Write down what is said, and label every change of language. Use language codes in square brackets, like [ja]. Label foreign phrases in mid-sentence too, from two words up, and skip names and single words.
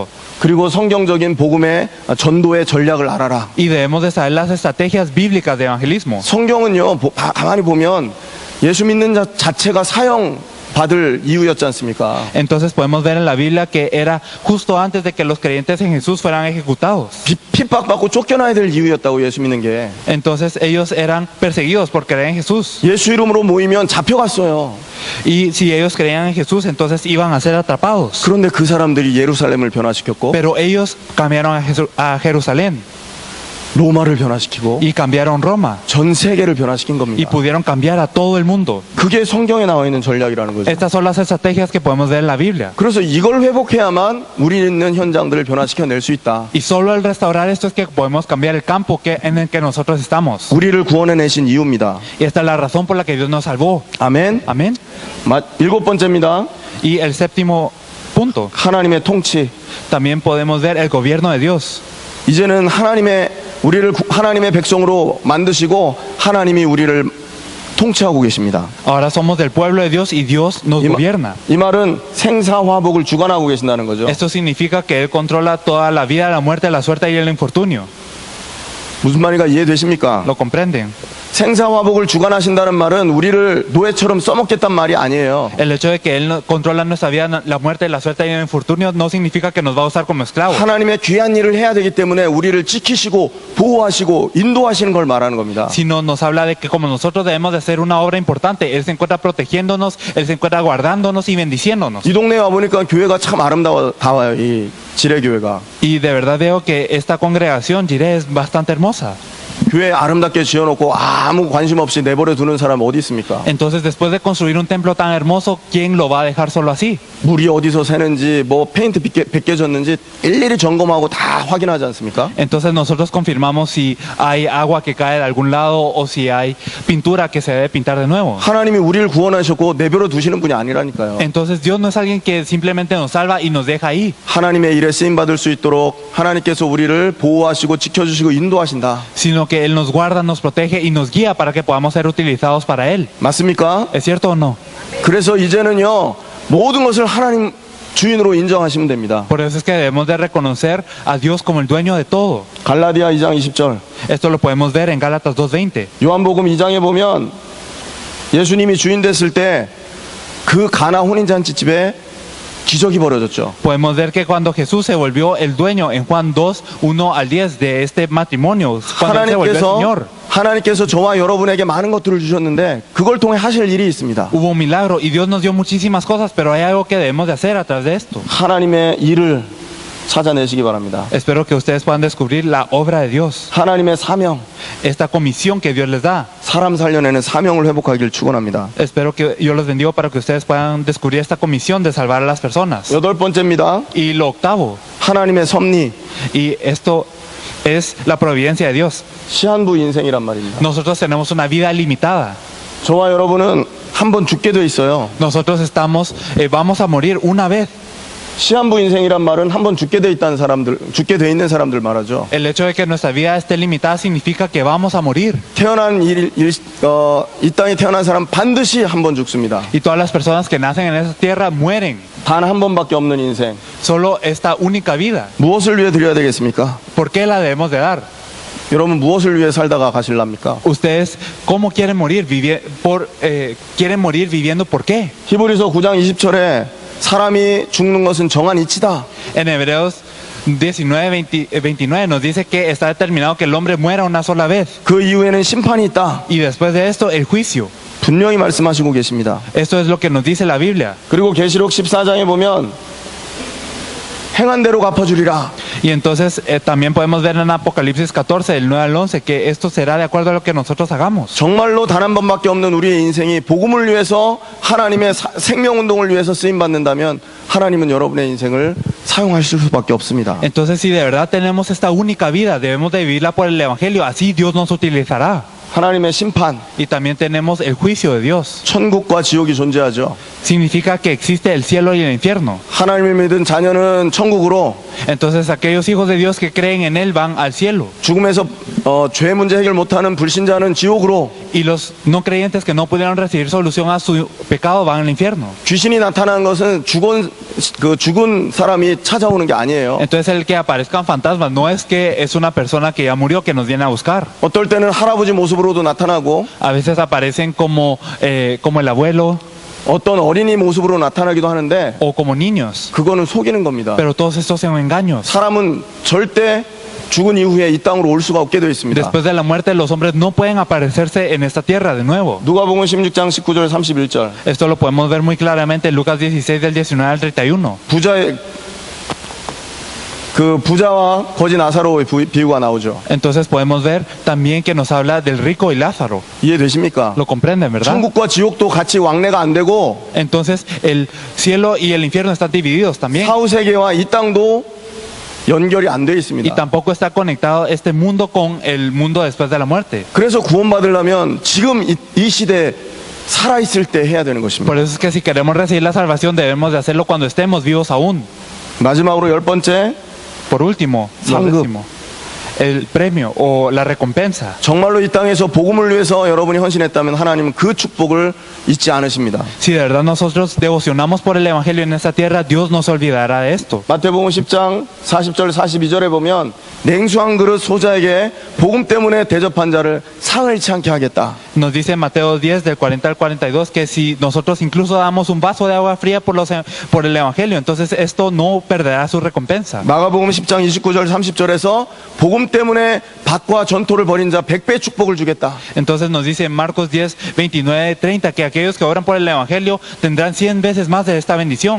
[ko] 그리고 성경적인 복음의 전도의 전략을 알아라. [es] Y debemos de saber las estrategias bíblicas de evangelismo. [ko] 성경은요, 가만히 보면 예수 믿는 자체가 사형 받을 이유였지 않습니까? [es] Entonces podemos ver en la Biblia que era justo antes de que los creyentes en Jesús fueran ejecutados. [ko] 핍박받고 쫓겨나야 될 이유였다고 예수 믿는 게. [es] Entonces ellos eran perseguidos por creer en Jesús. [ko] 예수 이름으로 모이면 잡혀갔어요. [es] Y si ellos creían en Jesús, entonces iban a ser atrapados. [ko] 그런데 그 사람들이 예루살렘을 변화시켰고 [es] Pero ellos cambiaron a Jerusalén [ko] 로마를 변화시키고 [es] y cambiaron Roma [ko] 전 세계를 변화시킨 [es] y [ko] 겁니다. [es] pudieron cambiar a todo el mundo. [ko] 그게 성경에 나와 있는 전략이라는 거죠. [es] Estas son las estrategias que podemos ver en la Biblia. [ko] 그래서 이걸 회복해야만 우리 있는 현장들을 변화시켜낼 수 있다. [es] Y solo al restaurar esto es que podemos cambiar el campo en el que nosotros estamos. [ko] 우리를 구원해내신 이유입니다. [es] Y esta es la razón por la que Dios nos salvó. [ko] 아멘. [es] Amén. [ko] 7번째입니다. [es] Y el séptimo punto, [ko] 하나님의 통치. [es] también podemos ver el gobierno de Dios. [ko] 이제는 우리를 하나님의 백성으로 만드시고 하나님이 우리를 통치하고 계십니다. [es] Ahora somos del pueblo de Dios y Dios nos gobierna. [ko] 이 말은 생사화복을 주관하고 계신다는 거죠. [es] Esto significa que Él controla toda la vida, la muerte, la suerte y el infortunio. [ko] 무슨 말인가 이해되십니까? [es] ¿Lo comprenden? [ko] 생사화복을 주관하신다는 말은 우리를 노예처럼 써먹겠단 말이 아니에요. [es] El hecho de que Él controla nuestra vida, la muerte, la suerte y el infortunio no significa que nos va a usar como esclavos. [ko] 하나님의 귀한 일을 해야 되기 때문에 우리를 지키시고 보호하시고 인도하시는 걸 말하는 겁니다. [es] Sino nos habla de que como nosotros debemos de hacer una obra importante, Él se encuentra protegiéndonos, Él se encuentra guardándonos y bendiciéndonos. [ko] 이 동네에 와보니까 교회가 참 아름다워요. 이 지뢰교회가. [es] Y de verdad veo que esta congregación, Jireh, es bastante hermosa. [ko] 교회 아름답게 지어놓고 아무 관심 없이 내버려 두는 사람 어디 있습니까? [es] Entonces, después de construir un templo tan hermoso, ¿quién lo va a dejar solo así? [ko] 물이 어디서 새는지 뭐 페인트 벗겨졌는지 일일이 점검하고 다 확인하지 않습니까? [es] Entonces nosotros confirmamos si hay agua que cae de algún lado o si hay pintura que se debe pintar de nuevo. [ko] 하나님이 우리를 구원하셨고 내버려 두시는 분이 아니라니까요. [es] Entonces Dios no es alguien que simplemente nos salva y nos deja ahí, [ko] 하나님의 일에 쓰임 받을 수 있도록 하나님께서 우리를 보호하시고 지켜주시고 인도하신다. [es] sino que Él nos guarda, nos protege y nos guía para que podamos ser utilizados para Él. [ko] 맞습니까? [es] ¿Es cierto o no? [ko] 그래서 이제는요 모든 것을 하나님 주인으로 인정하시면 됩니다. [es] Por eso es que debemos de reconocer a Dios como el dueño de todo. [ko] 갈라디아 2장 20절. [es] Esto lo podemos ver en Gálatas 2:20. [ko] 요한복음 2장에 보면 예수님이 주인 됐을 때 그 가나 혼인잔치집에 기적이 벌어졌죠. [es] Podemos ver que cuando Jesús se volvió el dueño en Juan 2, 1 al 10 de este matrimonio, cuando Él se volvió el Señor, [ko] 하나님께서 저와 여러분에게 많은 것들을 주셨는데 그걸 통해 하실 일이 있습니다. [es] hubo un milagro y Dios nos dio muchísimas cosas, pero hay algo que debemos de hacer a través de esto. [ko] 하나님의 일을 찾아내시기 바랍니다. [es] Espero que ustedes puedan descubrir la obra de Dios, [ko] 하나님의 사명, [es] esta comisión que Dios les da. [ko] 사람 살려내는 사명을 회복하길 축원합니다. [es] Espero que yo los bendigo para que ustedes puedan descubrir esta comisión de salvar a las personas. [ko] 여덟 번째입니다. [es] Y lo octavo, [ko] 하나님의 섭리, [es] y esto es la providencia de Dios. [ko] 시한부 인생이란 말입니다. [es] Nosotros tenemos una vida limitada. [ko] 저와 여러분은 한 번 죽게 돼 있어요. [es] Nosotros vamos a morir una vez. [ko] 시한부 인생이란 말은 한 번 죽게 돼 있다는 사람들, 죽게 돼 있는 사람들 말하죠. [es] El hecho de que nuestra vida esté limitada significa que vamos a morir. [ko] 이 땅에 태어난 사람 반드시 한 번 죽습니다. [es] Y todas las personas que nacen en esa tierra mueren. [ko] 단 한 번밖에 없는 인생. [es] Solo esta única vida. [ko] 무엇을 위해 드려야 되겠습니까? [es] ¿Por qué la debemos de dar? [ko] 여러분 무엇을 위해 살다가 가실랍니까? [es] Ustedes, ¿cómo quieren morir? ¿Quieren morir viviendo por qué? [ko] 히브리서 9장 20절에 사람이 죽는 것은 정한 이치다. [es] En Hebreos 29 nos dice que está determinado que el hombre muera una sola vez. [ko] 그 이후에는 심판이 있다. [es] Y después de esto, el juicio. [ko] 분명히 말씀하시고 계십니다. [es] Esto es lo que nos dice la Biblia. [ko] 그리고 계시록 14장에 보면 행한 대로 갚아주리라. [es] Y entonces también podemos ver en Apocalipsis 14, del 9 al 11, que esto será de acuerdo a lo que nosotros hagamos. [ko] 정말로 단 한 번밖에 없는 우리의 인생이 복음을 위해서 하나님의 생명운동을 위해서 쓰임받는다면 하나님은 여러분의 인생을 사용하실 수밖에 없습니다. [es] Entonces, si de verdad tenemos esta única vida, debemos de vivirla por el Evangelio, así Dios nos utilizará. [ko] 하나님의 심판, [es] Y también tenemos el juicio de Dios. [ko] 천국과 지옥이 존재하죠. [es] Significa que existe el cielo y el infierno. [ko] 하나님을 믿은 자녀는 천국으로, [es] Entonces aquellos hijos de Dios que creen en Él van al cielo. [ko] 죽음에서 죄 문제 해결 못하는 불신자는 지옥으로, [es] Y los no creyentes que no pudieron recibir solución a su pecado van al infierno. [ko] 귀신이 나타나는 것은 죽은 사람이 찾아오는 게 아니에요. [es] Entonces el que aparezcan fantasmas no es que es una persona que ya murió que nos viene a buscar. [ko] 어떨 때는 할아버지 모습으로도 나타나고 [es] A veces aparecen como el abuelo [ko] 어떤 어린이 모습으로 나타나기도 하는데 [es] o como niños. [ko] 그거는 속이는 겁니다. [es] Pero todos estos son engaños. [ko] 사람은 절대 죽은 이후에 이 땅으로 올 수가 없게 되어 있습니다. [es] Después de la muerte los hombres no pueden aparecerse en esta tierra de nuevo. [ko] 누가복음 16장 19절 31절. [es] Esto lo podemos ver muy claramente en Lucas 16 del 19 al 31. [ko] 부자와 거지 나사로의 비유가 나오죠. [es] Entonces podemos ver también que nos habla del rico y Lázaro. [ko] 이해되십니까? [es] Lo comprenden, ¿verdad? [ko] 천국과 지옥도 같이 왕래가 안 되고 [es] Entonces el cielo y el infierno están divididos también. [ko] 사후세계와 이 땅도 연결이 안 돼 [es] Y [ko] 있습니다. [es] tampoco está conectado este mundo con el mundo después de la muerte. [ko] 그래서 구원받으려면 지금 이 시대에 살아있을 때 해야 되는 것입니다. [es] Por eso es que si queremos recibir la salvación debemos de hacerlo cuando estemos vivos aún. [ko] 마지막으로 10번째, [es] Por último, lo [ko] 상급. [es] décimo, el premio o la recompensa. [ko] 정말로 이 땅에서 복음을 위해서 여러분이 헌신했다면 하나님은 그 축복을 잊지 않으십니다. [es] Si de verdad nosotros devocionamos por el Evangelio en esta tierra, Dios no se olvidará de esto. [ko] 마태복음 10장 40절 42절에 보면 냉수 한 그릇 소자에게 복음 때문에 대접한 자를 상을 잃지 않게 하겠다. [es] Nos dice Mateo 10 del 40 al 42 que si nosotros incluso damos un vaso de agua fría por el Evangelio, entonces esto no perderá su recompensa. [ko] 마가복음 10장 29절 30절에서 복음 때문에 밭과 전토를 벌인 자 100배 축복을 주겠다. [es] Entonces nos dice en Marcos 10, 29, 30 que aquellos que oran por el Evangelio tendrán 100 veces más de esta bendición.